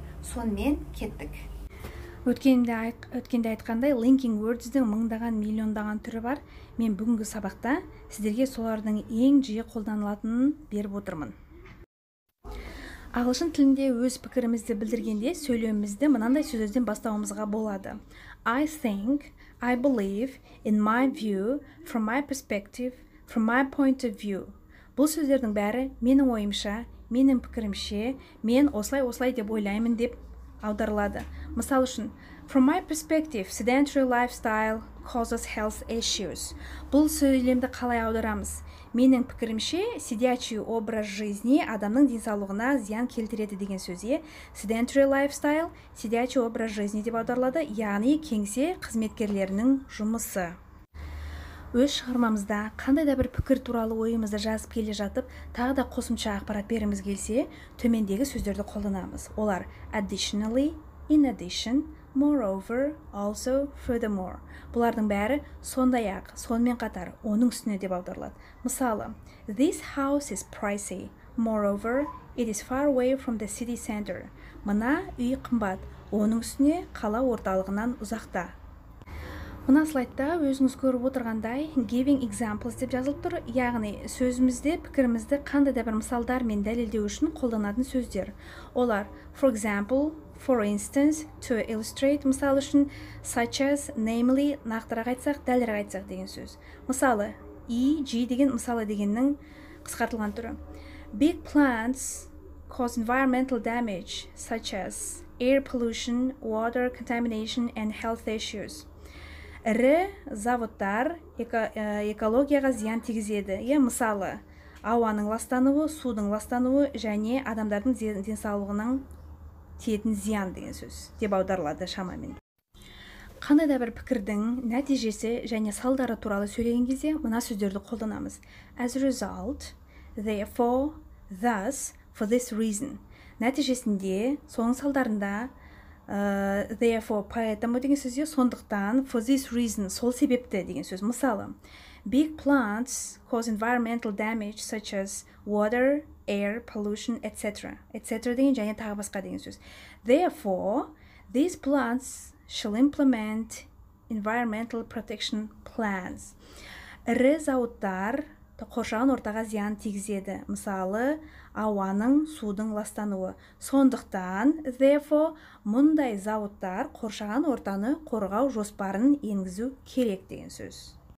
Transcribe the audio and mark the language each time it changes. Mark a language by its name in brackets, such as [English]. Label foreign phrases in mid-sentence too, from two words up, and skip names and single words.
[Kazakh] Сонымен кеттік. Өткенде айтқандай, [English] linking words- [Kazakh] дің мыңдаған, миллиондаған түрі бар. Мен бүгінгі сабақта сіздерге солардың ең жиі қолданылатынын беріп отырмын. Ағылшын тілінде өз пікірімізді білдіргенде сөйлеуімізді мынандай сөздерден бастауымызға болады. [English] I think, I believe, in my view, from my perspective, from my point of view. [Kazakh] Бұл сөздердің бәрі менің ойымша, менің пікірімше, мен осылай деп ойлаймын деп аударылады. Мысал үшін, [English] from my perspective, sedentary lifestyle causes health issues. [Kazakh] Бұл сөйлемді қалай аударамыз? Менің пікірімше, [Russian] сидячий образ жизни [Kazakh] адамның денсаулығына зиян келтіреді деген сөзге [English] sedentary lifestyle, [Russian] сидячий образ жизни [Kazakh] деп аударылады, яғни кеңсе қызметкерлерінің жұмысы. Өз шығармамызда қандай да бір пікір туралы ойымызды жазып келе жатып, тағы да қосымша ақпарат бергіміз келсе, төмендегі сөздерді қолданамыз. [English] Олар additionally, in addition, moreover, also, furthermore. [Kazakh] Бұлардың бәрі сондай-ақ, сонымен қатар, оның үстіне деп аударылады. Мысалы, [English] this house is pricey. Moreover, it is far away from the city center. [Kazakh] Мына үй қымбат, оның үстіне қала орталығынан ұзақта. Мына слайдта өзіңіз көріп отырғандай [English] giving examples [Kazakh] деп жазылып тұр, яғни сөзімізде пікірімізді қандай да бір мысалдармен дәлелдеу үшін қолданатын сөздер. [English] Олар for example, for instance, to illustrate, [Kazakh] мысал үшін, [English] such as, namely, [Kazakh] нақтырақ айтсақ, дәлірек айтсақ деген сөз. Мысалы, e.g. деген мысалы дегеннің қысқартылған түрі. [English] Big plants cause environmental damage, such as air pollution, water contamination and health issues. [Kazakh] Ірі заводтар экологияға зиян тигізеді. Мысалы, ауаның ластануы, судың ластануы және адамдардың денсаулығының тиетін зиян деген сөз деп аударылады шамамен. Қандай да бір пікірдің нәтижесі және салдары туралы сөйлеген кезде мына сөздерді қолданамыз. [English] As a result, therefore, thus, for this reason. [Kazakh] Нәтижесінде, соның салдарында, therefore, поэтому деген сөзде сондықтан, [English] for this reason, [Kazakh] сол себепті деген сөз. Мысалы, [English] big plants cause environmental damage such as water, air, pollution, etc. etc. [Kazakh] деген және тағы басқа деген сөз. [English] Therefore, these plants shall implement environmental protection plans. [Kazakh] Ірі зауыттар қоршаған ортаға зиян тигізеді. Мысалы, ауаның, судың ластануы. Сондықтан, therefore, мұндай зауыттар қоршаған ортаны қорғау жоспарын енгізу керек деген сөз.